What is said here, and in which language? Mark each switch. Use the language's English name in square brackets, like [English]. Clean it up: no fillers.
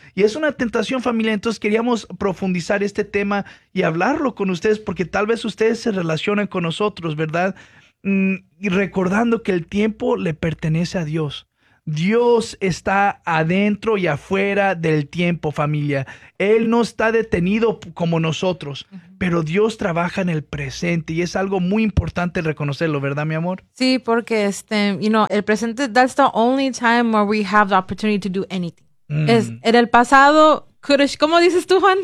[Spanish] Y es una tentación, familia. Entonces queríamos profundizar este tema y hablarlo con ustedes, porque tal vez ustedes se relacionan con nosotros, ¿verdad? Y recordando que el tiempo le pertenece a Dios. Dios está adentro y afuera del tiempo, familia. Él no está detenido como nosotros, pero Dios trabaja en el presente y es algo muy importante reconocerlo, ¿verdad, mi amor? Sí, porque [English] you know, [Spanish] el presente, [English] that's the only time where we have the opportunity to do anything. [Spanish] Es en el pasado, ¿cómo dices tú, Juan?